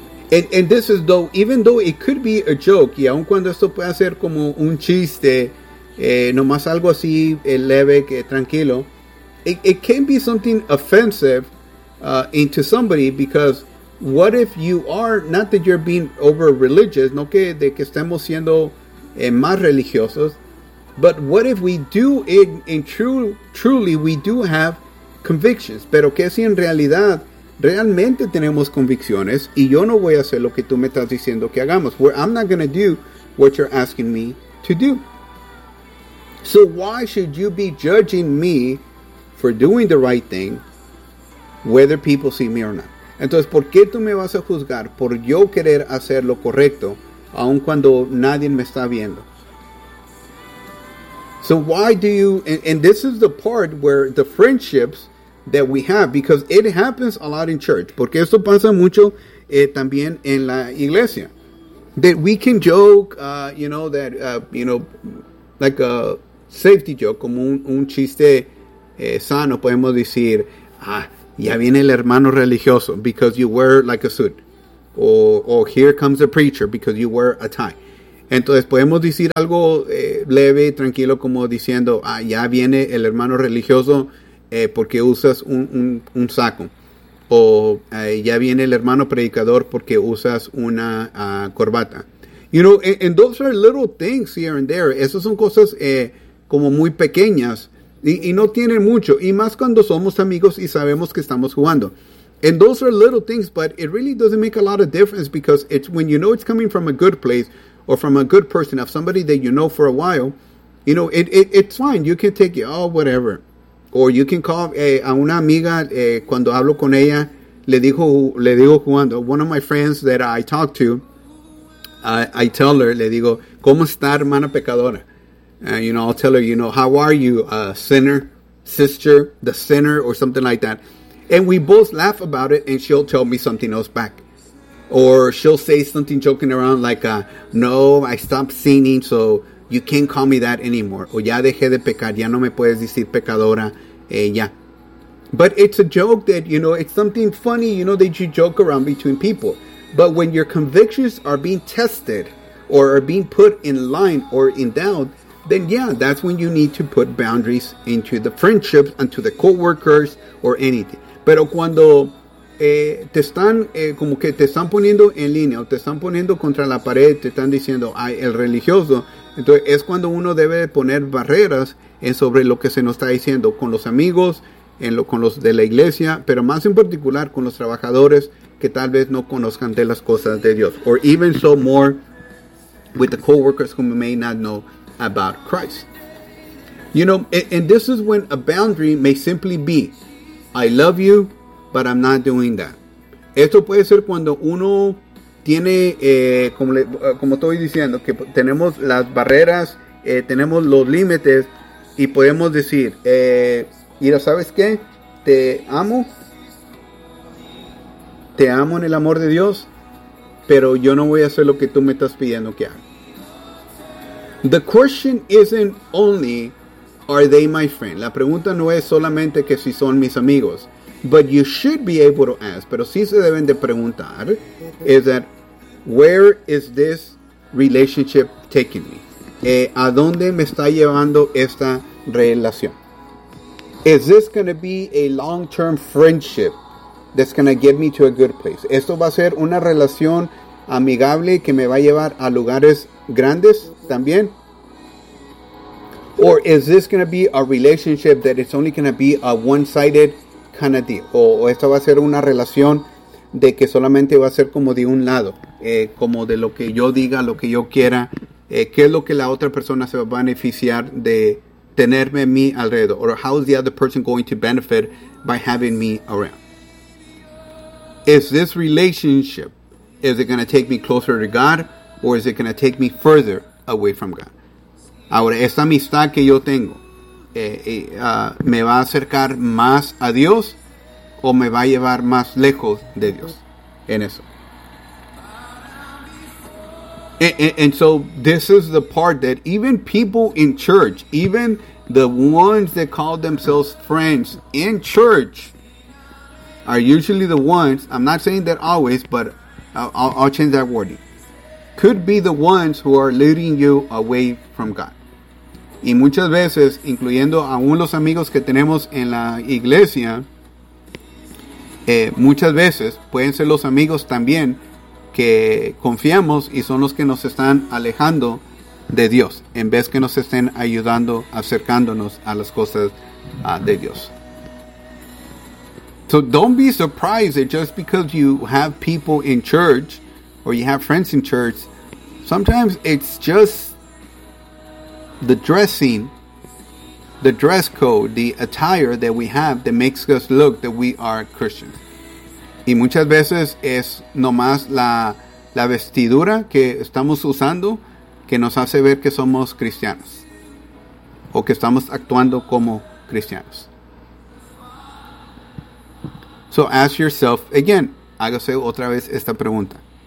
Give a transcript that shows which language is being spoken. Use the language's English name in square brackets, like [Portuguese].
[English] And this is though, even though it could be a joke, [Spanish] y aun cuando esto pueda ser como un chiste, nomás algo así leve, que tranquilo, [English] it can be something offensive into somebody because what if you are, not that you're being over religious, [Spanish] no que de que estemos siendo más religiosos, [English] but what if we do it and truly we do have convictions? [Spanish] Pero que si en realidad realmente tenemos convicciones y yo no voy a hacer lo que tú me estás diciendo que hagamos. [English] Well, I'm not going to do what you're asking me to do. So why should you be judging me for doing the right thing, whether people see me or not? [Spanish] Entonces, ¿por qué tú me vas a juzgar por yo querer hacer lo correcto, aun cuando nadie me está viendo? [English] So why do you, and this is the part where the friendships that we have, because it happens a lot in church, [Spanish] porque esto pasa mucho también en la iglesia, [English] that we can joke, like a safety joke, [Spanish] como un chiste sano, podemos decir, ya viene el hermano religioso, [English] because you wear like a suit. o here comes the preacher, because you wear a tie. [Spanish] Entonces podemos decir algo leve, tranquilo, como diciendo, ah, ya viene el hermano religioso porque usas un saco. O ya viene el hermano predicador porque usas una corbata. [English] You know, and those are little things here and there. [Spanish] Esas son cosas como muy pequeñas y no tienen mucho. Y más cuando somos amigos y sabemos que estamos jugando. [English] And those are little things, but it really doesn't make a lot of difference, because it's when you know it's coming from a good place or from a good person, of somebody that you know for a while, you know, it's fine. You can take it, oh, whatever. Or you can call a [Spanish] una amiga cuando hablo con ella, le digo jugando. [English] One of my friends that I talk to, I tell her, [Spanish] le digo, ¿cómo está, hermana pecadora? [English] You know, I'll tell her, you know, how are you, sinner, sister, the sinner, or something like that. And we both laugh about it, and she'll tell me something else back. Or she'll say something joking around like, no, I stopped sinning, so you can't call me that anymore. [Spanish] O ya dejé de pecar, ya no me puedes decir pecadora, ya. [English] But it's a joke that, you know, it's something funny, you know, that you joke around between people. But when your convictions are being tested or are being put in line or in doubt, then yeah, that's when you need to put boundaries into the friendship and to the co-workers or anything. [Spanish] Pero cuando te están como que te están poniendo en línea o te están poniendo contra la pared, te están diciendo, ay, el religioso, entonces es cuando uno debe poner barreras en sobre lo que se nos está diciendo con los amigos, con los de la iglesia, pero más en particular con los trabajadores que tal vez no conozcan de las cosas de Dios. [English] Or even so more with the co-workers who may not know about Christ. You know, and this is when a boundary may simply be, I love you, but I'm not doing that. [Spanish] Esto puede ser cuando uno tiene, como estoy diciendo, que tenemos las barreras, tenemos los límites, y podemos decir, mira, ¿sabes qué? Te amo en el amor de Dios, pero yo no voy a hacer lo que tú me estás pidiendo que haga. [English] The question isn't only, are they my friend? [Spanish] La pregunta no es solamente que si son mis amigos. [English] But you should be able to ask, [Spanish] pero sí se deben de preguntar, [English] is that, where is this relationship taking me? [Spanish] ¿A dónde me está llevando esta relación? [English] Is this going to be a long-term friendship that's going to get me to a good place? [Spanish] ¿Esto va a ser una relación amigable que me va a llevar a lugares grandes también? [English] Or is this going to be a relationship that it's only going to be a one-sided kind of deal? [Spanish] O esta va a ser una relación de que solamente va a ser como de un lado, como de lo que yo diga, lo que yo quiera, qué es lo que la otra persona se va a beneficiar de tenerme a mí alrededor. [English] Or how is the other person going to benefit by having me around? Is this relationship, is it going to take me closer to God, or is it going to take me further away from God? [Spanish] Ahora, esta amistad que yo tengo, ¿me va a acercar más a Dios o me va a llevar más lejos de Dios en eso? [English] And so this is the part that even people in church, even the ones that call themselves friends in church, are usually the ones, I'm not saying that always, but I'll change that wording, could be the ones who are leading you away from God. [Spanish] Y muchas veces, incluyendo aún los amigos que tenemos en la iglesia, muchas veces pueden ser los amigos también que confiamos y son los que nos están alejando de Dios, en vez que nos estén ayudando, acercándonos a las cosas de Dios. [English] So don't be surprised that just because you have people in church or you have friends in church, sometimes it's just the dressing, the dress code, the attire that we have that makes us look that we are Christians. [Spanish] Y muchas veces es nomás la vestidura que estamos usando que nos hace ver que somos cristianos o que estamos actuando como cristianos. [English] So ask yourself again, [Spanish] hágase otra vez esta pregunta.